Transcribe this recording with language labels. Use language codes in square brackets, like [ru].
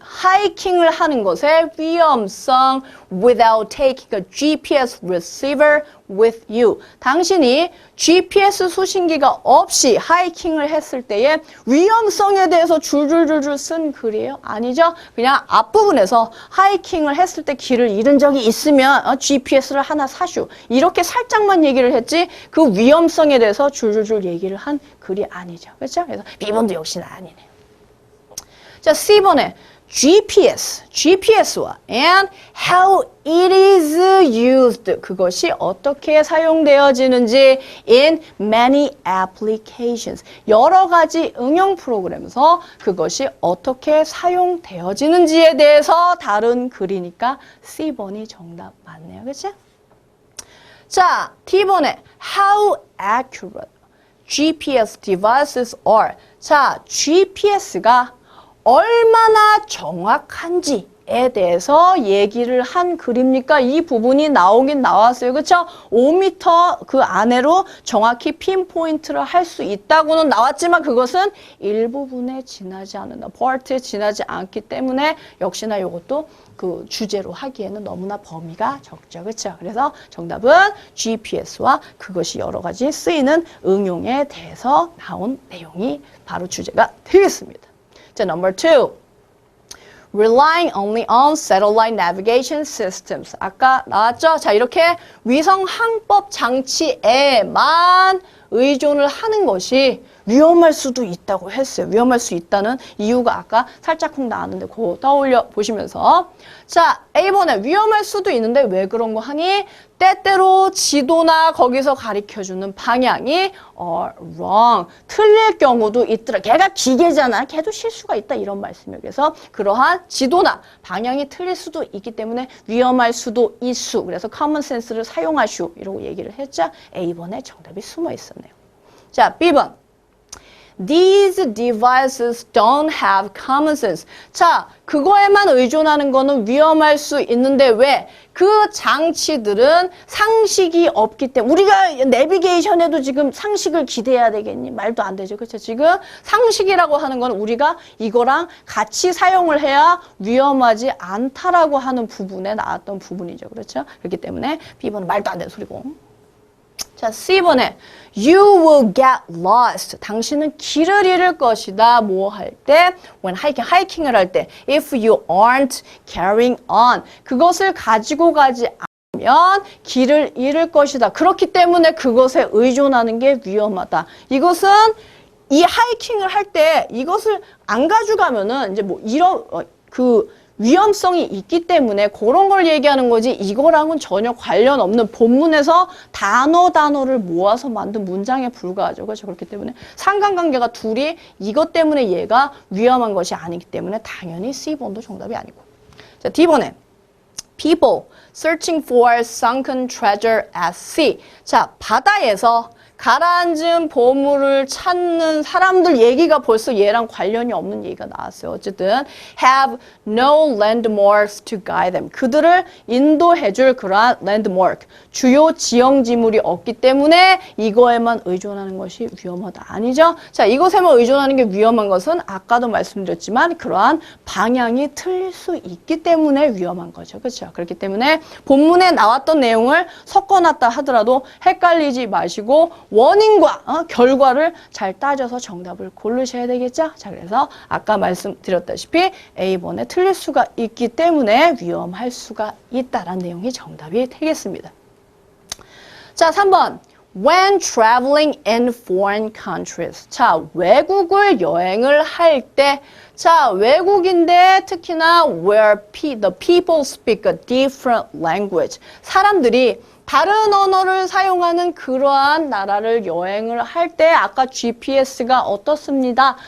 [ko] 하이킹을 하는 것의 위험성 [en] without taking a GPS receiver with you. [ko] 당신이 GPS 수신기가 없이 하이킹을 했을 때의 위험성에 대해서 줄줄줄줄 쓴 글이에요? 아니죠? 그냥 앞부분에서 하이킹을 했을 때 길을 잃은 적이 있으면 GPS를 하나 사슈. 이렇게 살짝만 얘기를 했지 그 위험성에 대해서 줄줄줄 얘기를 한 글이 아니죠. 그렇죠? 그래서 B번도 역시나 아니네요. 자, C번에 GPS와 [en] and how it is used. [ko] 그것이 어떻게 사용되어지는지 [en] in many applications. [ko] 여러 가지 응용 프로그램에서 그것이 어떻게 사용되어지는지에 대해서 다룬 글이니까 C번이 정답 맞네요. 그렇죠? [en] 자, T번에 how accurate GPS devices are. [ko] 자, GPS가 얼마나 정확한지에 대해서 얘기를 한 글입니까? 이 부분이 나오긴 나왔어요. 그쵸? 5m 그 안으로 정확히 핀포인트를 할 수 있다고는 나왔지만 그것은 일부분에 지나지 않는다. 파트에 지나지 않기 때문에 역시나 이것도 그 주제로 하기에는 너무나 범위가 적죠. 그렇죠? 그래서 정답은 GPS와 그것이 여러 가지 쓰이는 응용에 대해서 나온 내용이 바로 주제가 되겠습니다. [en] 자, number 2. Relying only on satellite navigation systems. [ko] 아까 나왔죠? 자, 이렇게 위성 항법 장치에만 의존을 하는 것이 위험할 수도 있다고 했어요. 위험할 수 있다는 이유가 아까 살짝쿵 나왔는데 그거 떠올려 보시면서 자, A번에 위험할 수도 있는데 왜 그런 거 하니? 때때로 지도나 거기서 가리켜주는 방향이 [en] are wrong. [ko] 틀릴 경우도 있더라. 걔가 기계잖아. 걔도 실수가 있다. 이런 말씀이에요. 그래서 그러한 지도나 방향이 틀릴 수도 있기 때문에 위험할 수도 있수. 그래서 common sense를 사용하슈. 이러고 얘기를 했죠. A번에 정답이 숨어 있었네요. 자, B번. [en] These devices don't have common sense. [ko] 자, 그거에만 의존하는 거는 위험할 수 있는데 왜? 그 장치들은 상식이 없기 때문에 우리가 내비게이션에도 지금 상식을 기대해야 되겠니? 말도 안 되죠. 그렇죠? 지금 상식이라고 하는 건 우리가 이거랑 같이 사용을 해야 위험하지 않다라고 하는 부분에 나왔던 부분이죠. 그렇죠? 그렇기 때문에 B번은 말도 안 되는 소리고. [en] 자, C번에 You will get lost. [ko] 당신은 길을 잃을 것이다. 뭐 할 때? When 하이킹을 할 때. [en] If you aren't carrying on. [ko] 그것을 가지고 가지 않으면 길을 잃을 것이다. 그렇기 때문에 그것에 의존하는 게 위험하다. 이것은 이 하이킹을 할 때 이것을 안 가져가면은 이제 뭐 이런 위험성이 있기 때문에 그런 걸 얘기하는 거지 이거랑은 전혀 관련 없는 본문에서 단어를 모아서 만든 문장에 불과하죠. 그렇죠? 그렇기 때문에 상관관계가 둘이 이것 때문에 얘가 위험한 것이 아니기 때문에 당연히 C번도 정답이 아니고. [en] 자, D번에 People searching for sunken treasure at sea. [ko] 자, 바다에서 가라앉은 보물을 찾는 사람들 얘기가 벌써 얘랑 관련이 없는 얘기가 나왔어요. [en] 어쨌든 have no landmarks to guide them. [ko] 그들을 인도해줄 그러한 landmark, 주요 지형지물이 없기 때문에 이거에만 의존하는 것이 위험하다. 아니죠? 자, 이것에만 의존하는 게 위험한 것은 아까도 말씀드렸지만 그러한 방향이 틀릴 수 있기 때문에 위험한 거죠. 그렇죠? 그렇기 때문에 본문에 나왔던 내용을 섞어놨다 하더라도 헷갈리지 마시고 원인과 결과를 잘 따져서 정답을 고르셔야 되겠죠? 자, 그래서 아까 말씀드렸다시피 A번에 틀릴 수가 있기 때문에 위험할 수가 있다라는 내용이 정답이 되겠습니다. 자, 3번. [en] When traveling in foreign countries. [ko] 자, 외국을 여행을 할 때, 자, 외국인데 특히나 [en] where the people speak a different language. [ko] 사람들이 다른 언어를 사용하는 그러한 나라를 여행을 할 때 아까 GPS가 어떻습니다?